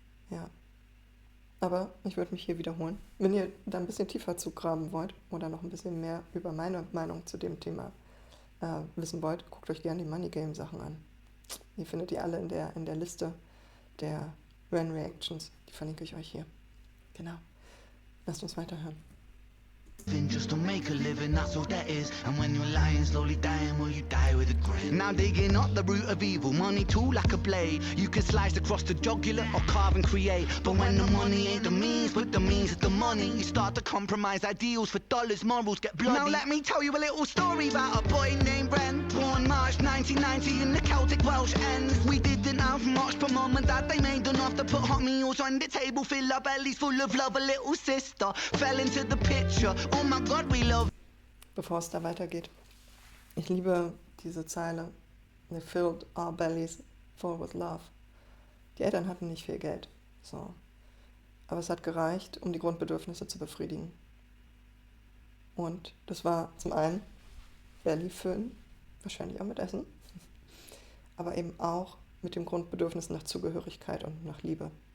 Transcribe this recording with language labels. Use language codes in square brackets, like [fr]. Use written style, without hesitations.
[de] Ja. Aber ich würde mich hier wiederholen. Wenn ihr da ein bisschen tiefer zugraben wollt oder noch ein bisschen mehr über meine Meinung zu dem Thema wissen wollt, guckt euch gerne die Money Game Sachen an. Die findet ihr alle in der Liste der Ren Reactions. Die verlinke ich euch hier. Genau. Lasst uns weiterhören. [en] Just to make a living, that's all that is. And when you're lying, slowly dying, well, you die with a grin. Now digging up the root of evil, money too like a blade. You can slice across the jugular or carve and create. But when the money ain't the means, but the means is the money, you start to compromise ideals for dollars, morals get bloody. Now let me tell you a little story about a boy named Bren. Born March 1990 in the Celtic Welsh ends. We didn't have much, but mum and dad, they made enough to put hot meals on the table, fill our bellies full of love. A little sister fell into the picture. Oh my God, we love. [de] Bevor es da weitergeht, ich liebe diese Zeile. [en] They filled our bellies full with love. [de] Die Eltern hatten nicht viel Geld, so. Aber es hat gereicht, um die Grundbedürfnisse zu befriedigen. Und das war zum einen Belly füllen, wahrscheinlich auch mit Essen, aber eben auch mit dem Grundbedürfnis nach Zugehörigkeit und nach Liebe.